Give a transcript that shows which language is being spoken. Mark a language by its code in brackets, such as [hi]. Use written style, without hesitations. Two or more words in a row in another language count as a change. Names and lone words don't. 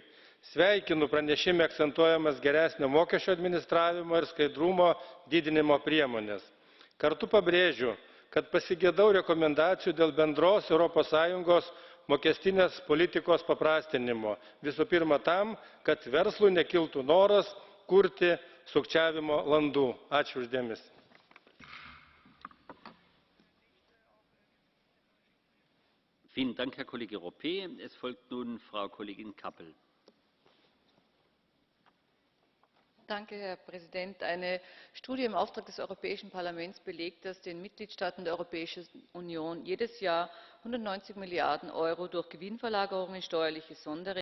[lt] Sveikinu pranešime akcentuojamas geresnio mokesčio administravimo ir skaidrumo didinimo priemonės. Kartu pabrėžiu, kad pasigedau rekomendacijų dėl bendros Europos Sąjungos mokestinės politikos paprastinimo. Visų pirma tam, kad verslui nekiltų noras kurti sukčiavimo landų. Ačiū už dėmesį. [de] Vielen Dank, Herr Kollege Ropé. Es folgt nun Frau Kollegin Kappel. Herr Präsident! Eine Studie im Auftrag des Europäischen Parlaments belegt, dass den Mitgliedstaaten der Europäischen Union jedes Jahr 190 Milliarden € durch Gewinnverlagerungen, steuerliche Sonderregelungen